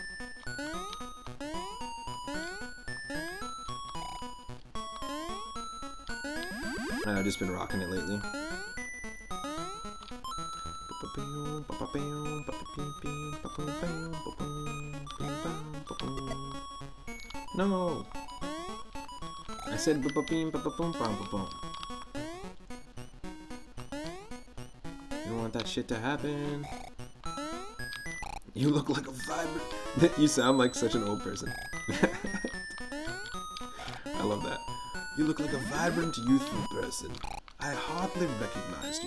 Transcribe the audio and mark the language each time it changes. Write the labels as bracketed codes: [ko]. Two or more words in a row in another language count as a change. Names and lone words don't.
[en] And I've just been rocking it lately. No! I said ba-ba-beam, ba-ba-boom, ba-ba-boom. You don't want that shit to happen. You look like a vibrant... You sound like such an old person. I love that. You look like a vibrant, youthful person. I hardly recognized you.